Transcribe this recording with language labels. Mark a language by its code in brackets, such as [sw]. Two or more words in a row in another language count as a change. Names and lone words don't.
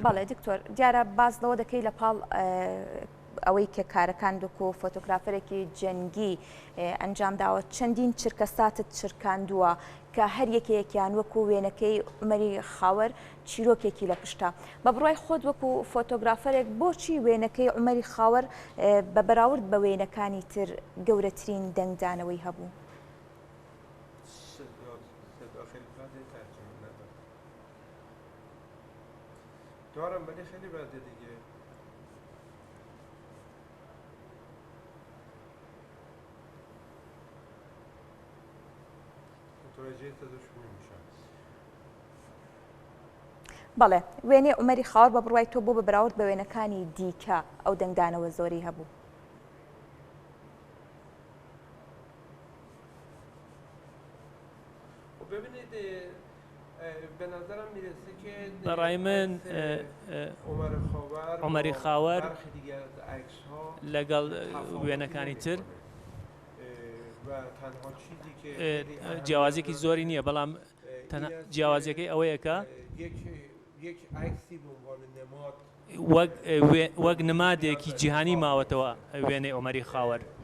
[ckb] بەڵێ دکتۆر دیارە باز لەوە دەکەی لە پاڵ ئەوەی کە کارەکان دکو و فۆتۆگرافەرێکی جەنگی ئەنجام داوە چەندین چرکە ساتت چرکاندووە کە هەر یەکەیەکیان وەکو وێنەکەی عومەری خاوەر چیرۆکێکی لە پشتە بە بڕای خۆت وەکو فۆتۆگرافەرێک بۆچی وێنەکەی عومەری خاوەر بە بەراورد بە وێنەکانی تر گەورەترین دەنگدانەوەی هەبوو؟ [fa] دارم ولی خیلی بده دیگه متوجه تداشون نمیشم [ckb] بەڵێ وێنەی عومەری خاوەر بە بڕوای تۆ بۆ بە بەراورد بە وێنەکانی دیکە ئەو دەنگدانەوە زۆری هەبوو [fa] ببینید به نظرم میرسه که [ckb] بەڕای من عومەری خاوەر لەگەڵ وێنەکانی تر جیاوازێکی زۆری نییە بەڵام جیاوازیەکەی ئەوەیە کە وەک نمادێکی جیهانی ماوەتەوە وێنەی عومەری خاوەر